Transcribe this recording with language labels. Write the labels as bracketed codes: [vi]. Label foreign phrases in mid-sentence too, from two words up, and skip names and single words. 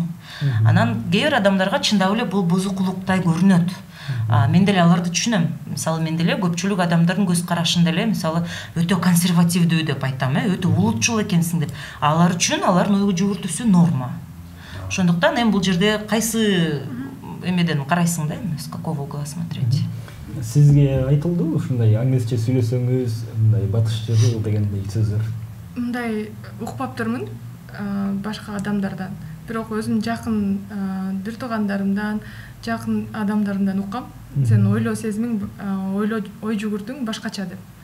[ky] Анан кээ бир адамдарга чындап эле бул бузукулуктай көрүнөт. Мен деле аларды түшүнөм. Мисалы мен деле көпчүлүк адамдардын көз карашын деле мисалы өтө консервативдүү деп айтам, өтө улутчул экенсиң деп. Алар үчүн алардын ой жүгүртүүсү норма. Ошондуктан эми бул жерде кайсы эмеден карайсың да, [ru] с какого угла смотреть. [ky] Сизге айтылдыбы ушундай англисче сүйлөсөңүз, мындай батышчы дегендей сөздөр? Мындай укпаптырмын башка адамдардан. Бирок өзүм жакын бир туугандарымдан, жакын адамдарымдан уккам. Сен ойлоо сезимиң, ой жүгүртүүң башкача деп.